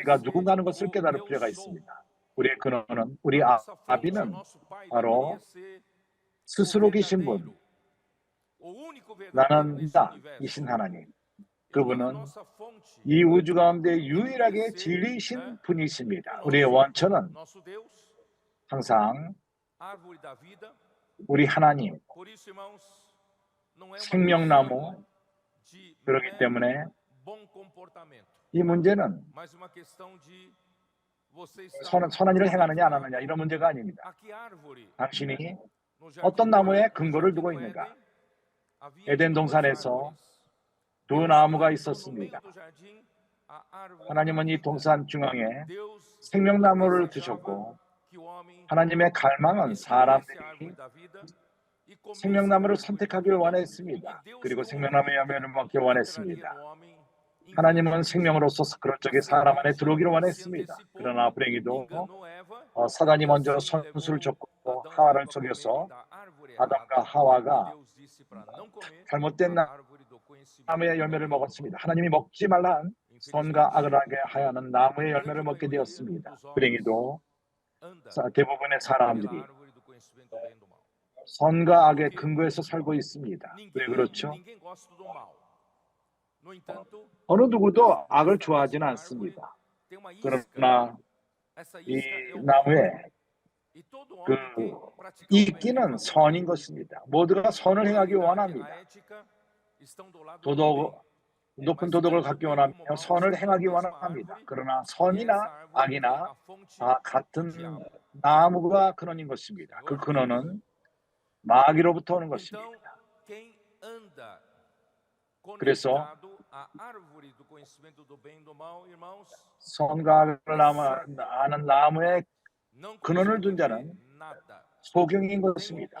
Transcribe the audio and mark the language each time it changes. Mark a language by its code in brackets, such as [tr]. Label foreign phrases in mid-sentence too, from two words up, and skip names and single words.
[ko] 아비가 [pt] ser [ko] 누군가는 것을 [pt] o [ko] 깨달을 [pt] eu [ko] 필요가 [pt] sou. [ko] 있습니다. 우리의 근원은 [pt] A [ko] 우리 [pt] nossa fonte, o [ko] 아비는 [pt] nosso pai [ko] 바로 [pt] deveria ser o [ko] 스스로 계신 분, [pt] verdadeiro, o único verdadeiro [ko] 나는 [pt] nesse [ko] 나, [pt] universo. [ko] 이신 하나님. [pt] Então, a [ko] 그분은 [pt] nossa fonte [ko] 이 우주 가운데 [pt] deveria [ko] 유일하게 [pt] ser, [ko] 진리이신 [pt] né, [ko] 분이십니다. [pt] o [ko] 우리의 원천은 [pt] nosso Deus, [ko] 항상 [pt] árvore da vida. [ko] 우리 하나님, [pt] Por isso, irmãos, não é uma [ko] 생명나무. [pt] questão de [ko] 그렇기 [pt] mero [ko] 때문에 [pt] bom comportamento, [ko] 이 문제는 [pt] mas uma questão de você estar [ko] 선한 일을 행하느냐 안 [pt] conectado [ko] 하느냐 이런 문제가 아닙니다. [pt] a que árvore [ko] 당신이 [pt] no jardim [ko] 어떤 [pt] do [ko] 나무에 [pt] Éden, [ko] 근거를 [pt] no [ko] 두고 [pt] jardim do [ko] 있는가? [pt] Éden, havia [ko] 에덴 [pt] duas [ko] 동산에서 [pt] árvores. [ko] 두 [pt] Deus [ko] 나무가 [pt] plantou no meio [ko] 있었습니다. [pt] do jardim a árvore da [ko] 하나님은 이 [pt] vida. [ko] 동산 중앙에 [pt] Deus [ko] 생명나무를 [pt] desejava [ko] 두셨고 [pt] que o homem [ko] 하나님의 갈망은 [pt] escolhesse a [ko] 사람들이 [pt] árvore da vida e comesse a [ko] 생명나무를 [pt] árvore da [ko] 선택하길 [pt] vida. [ko] 원했습니다. [pt] E Deus, [ko] 그리고 [pt] como [ko] 생명나무의 [pt] vida, [ko] 열매를 먹길 [pt] entraria [ko] 원했습니다. [pt] no homem, [ko] 하나님은 [pt] enviando [ko] 생명으로서 그런 쪽에 사람 안에 들어오기를 원했습니다. 그러나 불행히도 [pt] enganou Eva, [ko] 사단이 [pt] e [ko] 먼저 [pt] assim [ko] 선수를 [pt] levou [ko] 줬고 [pt] Adão e [ko] 하와를 [pt] Eva a [ko] 속여서 [pt] comerem da árvore [ko] 아담과 [pt] errada. [ko] 하와가 [pt] Deus disse para não comer [ko] 잘못된 [pt] da árvore do conhecimento [ko] 나무의 [pt] do bem [ko] 열매를 [pt] e do mal. [ko] 먹었습니다. 하나님이 먹지 말라 한 선과 악을 하게 하여는 나무의 열매를 먹게 되었습니다. 불행히도 [pt] Anda [ko] 대부분의 [pt] pela [ko] 사람들이 [pt] árvore do conhecimento do bem e do mal. [ko] 선과 악의 근거에서 살고 있습니다. 왜 그렇죠? [pt] Ninguém gosta do mal. No entanto, [ko] 어느 누구도 악을 [pt] nessa [ko] 좋아하지는 [pt] mesma [ko] 않습니다. [pt] árvore tem uma isca. [ko] 그러나 [pt] Essa [ko] 이 [pt] isca é o bem. [ko] 나무에 [pt] E todo [ko] 그 [pt] homem quer praticar o bem. [ko] 이끼는 선인 것입니다. 모두가 [pt] A [ko] 선을 행하기 [pt] moralidade, a [ko] 원합니다. [pt] ética estão do lado do bem. [ko] 도덕, 높은 도덕을 갖기 원하며 선을 행하기 원합니다. 그러나 선이나 악이나 다 같은 나무가 근원인 것입니다. 그 근원은 마귀로부터 오는 것입니다. 그래서 선과 악을 아는 나무의 근원을 둔 자는 소경인 것입니다.